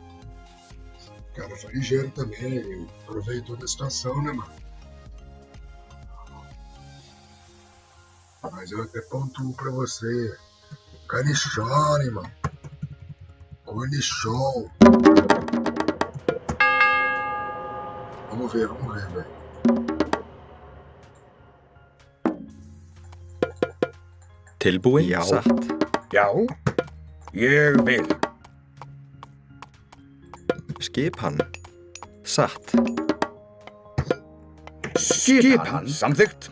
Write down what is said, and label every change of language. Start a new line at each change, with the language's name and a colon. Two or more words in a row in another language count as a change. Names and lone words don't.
Portuguese: O cara foi ligeiro também, ele aproveitou da situação, né, mano? Mas eu até pontuo pra você. Canichone, mano. Cornichon. Vamos ver, velho.
Icelandic: Tilbúin, satt. Já, ég vil. Skipan, satt. Skipan, samþykkt.